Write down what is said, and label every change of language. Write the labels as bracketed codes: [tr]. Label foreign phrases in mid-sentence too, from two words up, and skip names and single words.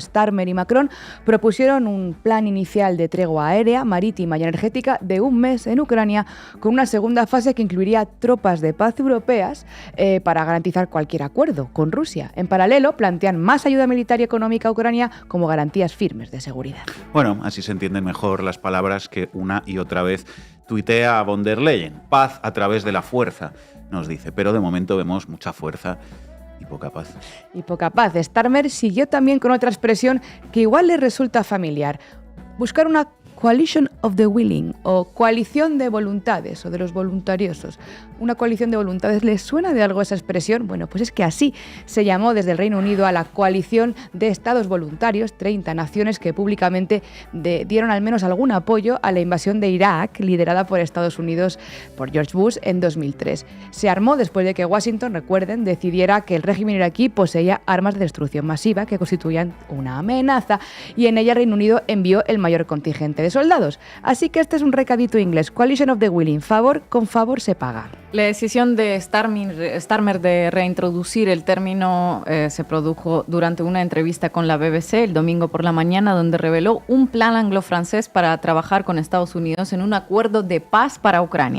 [es] Starmer y Macron propusieron un plan inicial de tregua aérea, marítima y energética de un mes en Ucrania, con una segunda fase que incluiría tropas de paz europeas para garantizar cualquier acuerdo con Rusia. En paralelo, plantean más ayuda militar y económica a Ucrania como garantías firmes de seguridad. Bueno, así se entienden mejor las palabras que una y otra vez tuitea von der Leyen. Paz a través de la fuerza, nos dice, pero de momento vemos mucha fuerza y poca paz. Y poca paz. Starmer siguió también con otra expresión que igual le resulta familiar. Buscar una [en] coalition of the willing, [es] o coalición de voluntades, o de los voluntariosos. Una coalición de voluntades, ¿les suena de algo esa expresión? Bueno, pues es que así se llamó desde el Reino Unido a la coalición de estados voluntarios, 30 naciones que públicamente dieron al menos algún apoyo a la invasión de Irak, liderada por Estados Unidos, por George Bush, en 2003. Se armó después de que Washington, recuerden, decidiera que el régimen iraquí poseía armas de destrucción masiva que constituían una amenaza, y en ella Reino Unido envió el mayor contingente de soldados. Así que este es un recadito inglés. [en] Coalition of the willing. [es] Favor con favor se paga. La decisión de Starmer de reintroducir el término se produjo durante una entrevista con la BBC el domingo por la mañana, donde reveló un plan anglo-francés para trabajar con Estados Unidos en un acuerdo de paz para Ucrania.